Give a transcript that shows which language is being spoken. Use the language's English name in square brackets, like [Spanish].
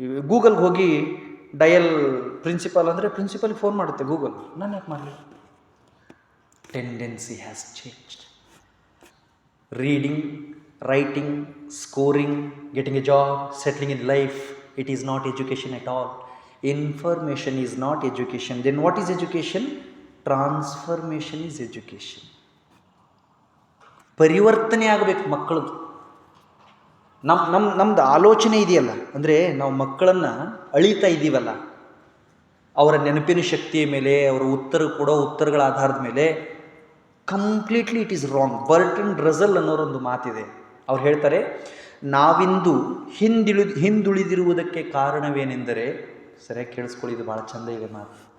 [Kannada] ಗೂಗಲ್ಗೆ ಹೋಗಿ dial principal ಅಂದರೆ ಪ್ರಿನ್ಸಿಪಾಲ್ಗೆ phone ಮಾಡುತ್ತೆ ಗೂಗಲ್. ನಾನು ಯಾಕೆ ಮಾಡಲಿ? [English] Tendency has changed. Reading, writing, scoring, getting a job, settling in life, it is not education at all. Information is not education. Then what is education? Transformation is education. [Kannada] ಪರಿವರ್ತನೆ ಆಗಬೇಕು ಮಕ್ಕಳದು. ನಮ್ಮದು ಆಲೋಚನೆ ಇದೆಯಲ್ಲ, ಅಂದರೆ ನಾವು ಮಕ್ಕಳನ್ನು ಅಳಿತಾ ಇದ್ದೀವಲ್ಲ, ಅವರ ನೆನಪಿನ ಶಕ್ತಿಯ ಮೇಲೆ, ಅವರ ಕೊಡೋ ಉತ್ತರಗಳ ಆಧಾರದ ಮೇಲೆ [English] Completely it is wrong. [Kannada] Burton Russell ಅನ್ನೋರೊಂದು ಮಾತಿದೆ. ಅವ್ರು ಹೇಳ್ತಾರೆ, ನಾವಿಂದು ಹಿಂದುಳಿದಿರುವುದಕ್ಕೆ ಕಾರಣವೇನೆಂದರೆ, ಸರಿಯಾಗಿ ಕೇಳಿಸ್ಕೊಳ್ಳಿ, ಇದು ಭಾಳ ಚಂದ ಇದೆ ಮಾತು.